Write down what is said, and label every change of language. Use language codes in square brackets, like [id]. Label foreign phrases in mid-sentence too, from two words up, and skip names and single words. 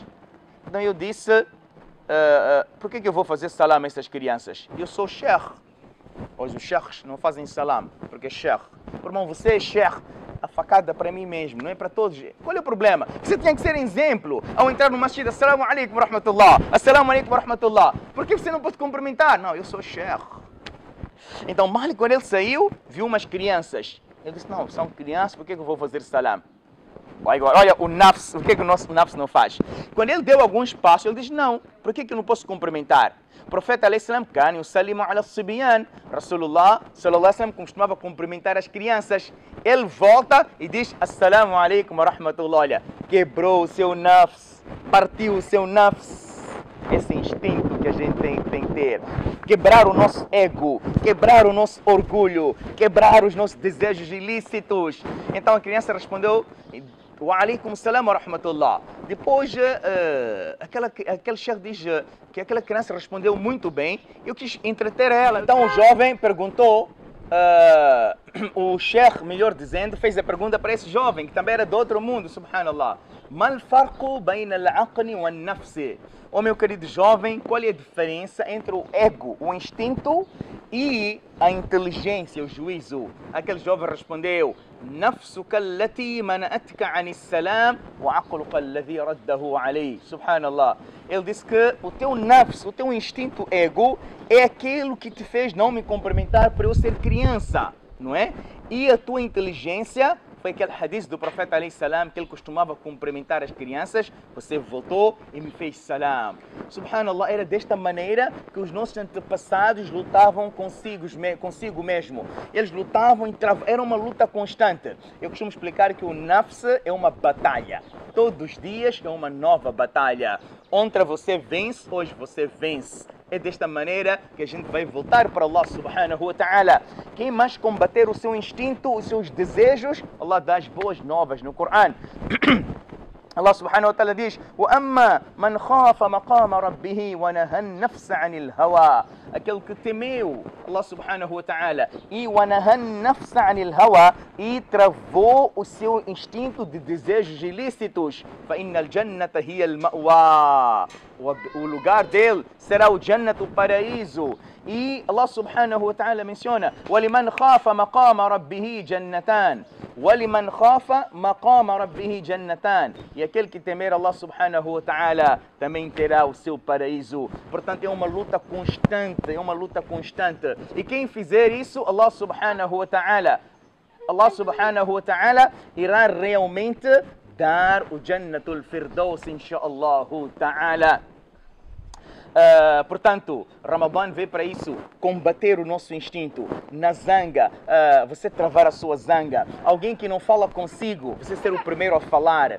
[pt] Então, eu disse, por que eu vou fazer salam a essas crianças? Eu sou sheikh. Hoje os sheikhs não fazem salam, porque é sheikh. Irmão, você é sheikh. A facada para mim mesmo, não é para todos. Qual é o problema? Você tem que ser exemplo. Ao entrar no masjid, [ar] السلام عليكم ورحمة الله. السلام عليكم ورحمة الله. [pt] Por que você não pode cumprimentar? Não, eu sou sheikh. Então, Malik, quando ele saiu, viu umas crianças. Ele disse, não, são crianças, por que eu vou fazer salam? Olha, o nafs, o que o nosso nafs não faz? Quando ele deu alguns passos, ele diz, não, por que eu não posso cumprimentar? O profeta, [ar] عليه السلام، كان يسلم على الصبيان. رسول الله، صلى الله عليه وسلم, [pt] costumava cumprimentar as crianças. Ele volta e diz, [ar] السلام عليكم ورحمة الله. [pt] Olha, quebrou o seu nafs, partiu o seu nafs. Esse instinto que a gente tem que ter. Quebrar o nosso ego, quebrar o nosso orgulho, quebrar os nossos desejos ilícitos. Então a criança respondeu, [ar] وعليكم السلام ورحمة الله. [pt] Depois, aquele chefe diz que aquela criança respondeu muito bem. Eu quis entreter ela. Então o jovem perguntou, o chefe, melhor dizendo, fez a pergunta para esse jovem, que também era do outro mundo, subhanallah. [ar] ما الفرق بين العقل والنفس. [pt] Oh, meu querido jovem, qual é a diferença entre o ego, o instinto, e a inteligência, o juízo? Aquele jovem respondeu, [ar] نفسك التي منعتك عن السلام وعقلك الذي رده عليه. سبحان الله. [pt] Ele disse que o teu nafs, o teu instinto ego, é aquilo que te fez não me cumprimentar por eu ser criança, não é? E a tua inteligência foi aquele hadith do profeta [ar] عليه السلام, [pt] que ele costumava cumprimentar as crianças. Você voltou e me fez salam. Subhanallah, era desta maneira que os nossos antepassados lutavam consigo mesmo. Eles lutavam e era uma luta constante. Eu costumo explicar que o nafs é uma batalha. Todos os dias é uma nova batalha. Ontem você vence, hoje você vence. É desta maneira que a gente vai voltar para Allah [ar] سبحانه وتعالى. [pt] Quem mais combater o seu instinto, os seus desejos, Allah dá as boas novas no Coran. [ar] الله سبحانه وتعالى diz, وَأَمَّا مَنْ خَافَ مَقَامَ رَبِّهِ وَنَهَى النَّفْسَ عَنِ الْهَوَى. [pt] Aquele que temeu [ar] الله سبحانه وتعالى e وَنَهَى النَّفْسَ عَنِ الْهَوَى, [pt] e travou o seu instinto de desejos ilícitos. [ar] فَإِنَّ الْجَنَّةَ هِيَ الْمَأْوَى. [pt] O lugar dele será o Jannat, o paraíso. [ar] E الله سبحانه وتعالى menciona, وَلِمَنْ خَافَ مَقَامَ رَبِّهِ جَنَّتَانِ. وَلِمَنْ خَافَ مَقَامَ رَبِّهِ جَنَّتَانِ. [pt] E aquele que temer Allah [ar] سبحانه وتعالى [pt] também terá o seu paraíso. Portanto, é uma luta constante, é uma luta constante. E quem fizer isso, Allah [ar] سبحانه وتعالى [pt] irá realmente dar o Jannatul Firdaus, [ar] إن شاء الله تعالى. [pt] Portanto, Ramadã veio para isso, combater o nosso instinto. Na zanga, você travar a sua zanga. Alguém que não fala consigo, você ser o primeiro a falar.